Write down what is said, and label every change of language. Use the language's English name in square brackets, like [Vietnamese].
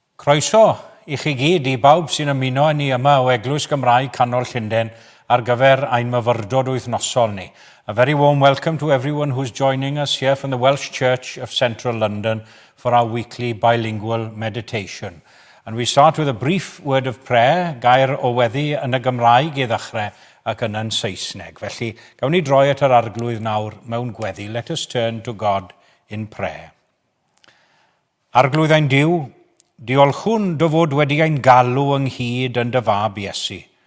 [Welsh] Croeso I chi gyd I bawb sy'n ymuno ni yma o Eglwys Gymraeg Canol Llundain ar gyfer ein myfyrdod wythnosol ni. [English] A very warm welcome to everyone who's joining us here from the Welsh Church of Central London for our weekly bilingual meditation. And we start with a brief word of prayer, [Welsh] gair o weddi yn y Gymraeg I ddechrau ac yn Saesneg. Felly, gawn ni droi at yr arglwydd nawr mewn gweddi. [English] Let us turn to God in prayer. [Welsh] Arglwydd ein Duw, diolchwn dy fod wedi ein galw ynghyd yn dy fab Iesu.